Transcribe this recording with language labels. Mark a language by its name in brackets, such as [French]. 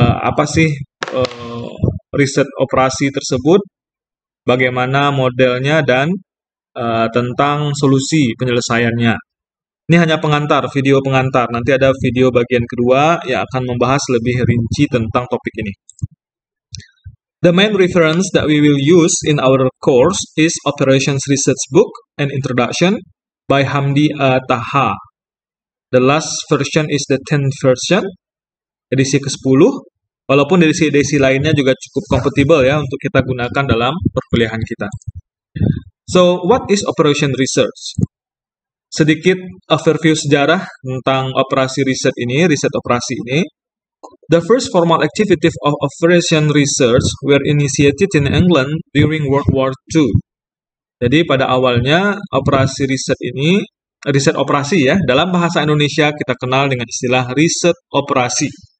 [Indonesian] Apa sih riset operasi tersebut? Bagaimana modelnya dan tentang solusi penyelesaiannya. Ini hanya pengantar, video pengantar. Nanti ada video bagian kedua yang akan membahas lebih rinci tentang topik ini. [English] The main reference that we will use in our course is Operations Research Book and Introduction by Hamdi Taha. The last version is the 10th version, [Indonesian] edisi ke-10. Walaupun edisi-edisi lainnya juga cukup kompatibel ya untuk kita gunakan dalam perkuliahan kita. [English] So, what is Operation Research? [Indonesian] Sedikit overview sejarah tentang operasi riset ini, riset operasi ini. [English] The first formal activities of Operation Research were initiated in England during World War II. [Indonesian] Jadi pada awalnya operasi riset ini, riset operasi ya, dalam bahasa Indonesia kita kenal dengan istilah riset operasi.